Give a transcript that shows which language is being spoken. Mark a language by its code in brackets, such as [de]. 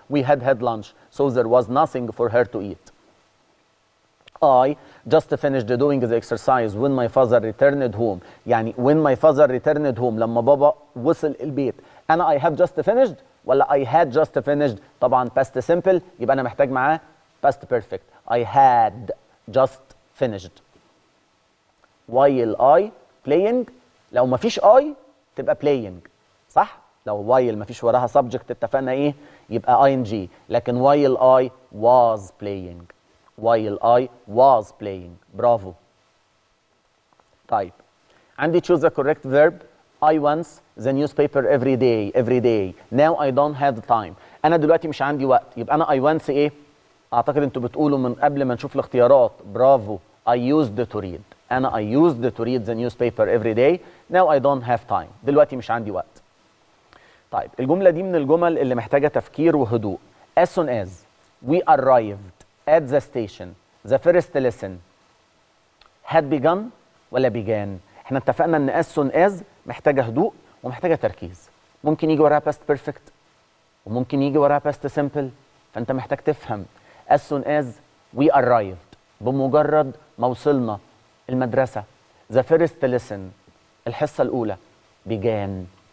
[en] we had lunch so there was nothing for her to eat. I just finished doing the exercise when my father returned home. [ar] يعني [en] when my father returned home [ar] لما بابا وصل البيت. [en] انا I have just finished ولا I had just finished؟ طبعا past simple [ar] يبقى انا محتاج معاه [en] past perfect. I had just finished. while I playing [ar] لو ما فيش I تبقى playing صح؟ لو while ما فيش وراها subject اتفقنا ايه؟ يبقى ing. [en] لكن while I was playing. while I was playing. برافو. طيب عندي choose the correct verb. I once the newspaper every day. Now I don't have time. [ar] انا دلوقتي مش عندي وقت. [en] يبقى انا I once ايه؟ [ar] اعتقد انتوا بتقولوا من قبل ما نشوف الاختيارات. [en] برافو. I used to read. أنا I used to read the newspaper every day. Now I don't have time. [ar] دلوقتي مش عندي وقت. طيب الجملة دي من الجمل اللي محتاجة تفكير وهدوء. [en] As soon as we arrived at the station the first lesson had begun ولا began؟ [ar] احنا اتفقنا ان as soon as محتاجة هدوء ومحتاجة تركيز. ممكن يجي وراها past perfect وممكن يجي وراها past simple. فأنت محتاج تفهم [en] as soon as we arrived [ar] بمجرد ما وصلنا المدرسة. [en] the first lesson [ar] الحصة الأولى [en] began.